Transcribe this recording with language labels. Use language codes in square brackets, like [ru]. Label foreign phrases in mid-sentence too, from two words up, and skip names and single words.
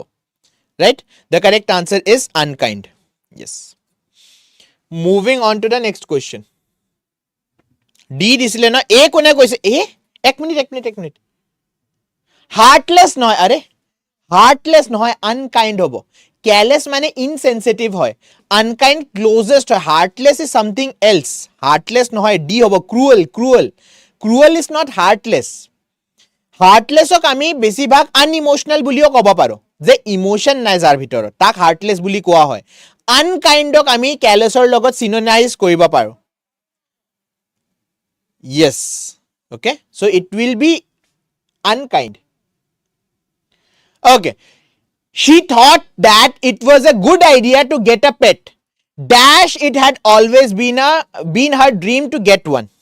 [en] right the correct answer is unkind yes moving on to the next question d [as] দিছিলে না a কোনে কৈছে a এক মিনিট heartless নহয় আরে heartless নহয়, [en] unkind hobo. Careless মানে insensitive hoy. Unkind closest hoy. Heartless is something else. Heartless নহয়, D hobo. Cruel, cruel. Cruel is not heartless. [as] Heartlessক আমি বেছিভাগ unemotional বুলিও ক'ব পাৰো, যে ইমোশন নাই যাৰ ভিতৰত, তাক heartless বুলি কোৱা হয়. Unkindক আমি carelessৰ লগত synonymize কৰিব পাৰো. [en] Yes. Okay. So it will be unkind. Okay. She thought that it was a good idea to get a pet. Dash, it had always been her dream to get one.